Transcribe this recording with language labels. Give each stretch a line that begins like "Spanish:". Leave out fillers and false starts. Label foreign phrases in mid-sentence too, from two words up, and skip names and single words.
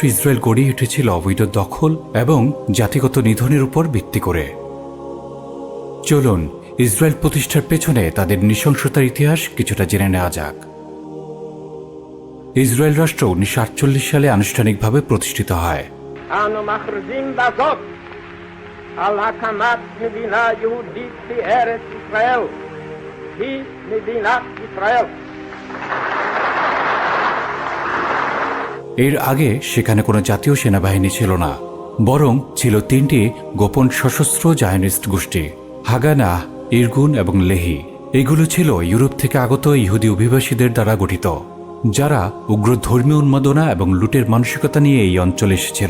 Bangla: ইসরায়েল গড়ে উঠেছিল অবৈধ দখল এবং জাতিগত নিধনের উপর ভিত্তি করে। চলুন ইসরায়েল প্রতিষ্ঠার পেছনে তাদের নৃশংসতার ইতিহাস কিছুটা জেনে নেওয়া যাক। ইসরায়েল রাষ্ট্র 1948 সালে আনুষ্ঠানিকভাবে প্রতিষ্ঠিত হয়।
Hebrew: אנו מכריזים בזאת על הקמת מדינה יהודית בארץ ישראל. היא מדינת ישראל.
Bangla: এর আগে সেখানে কোনো জাতীয় সেনাবাহিনী ছিল না, বরং ছিল তিনটি গোপন সশস্ত্র জায়নিস্ট গোষ্ঠী: হাগানা, ইরগুন এবং লেহি। এগুলো ছিল ইউরোপ থেকে আগত ইহুদি অভিবাসীদের দ্বারা গঠিত, যারা উগ্র ধর্মীয় উন্মাদনা এবং লুটের মানসিকতা নিয়ে এই অঞ্চলে এসেছিল।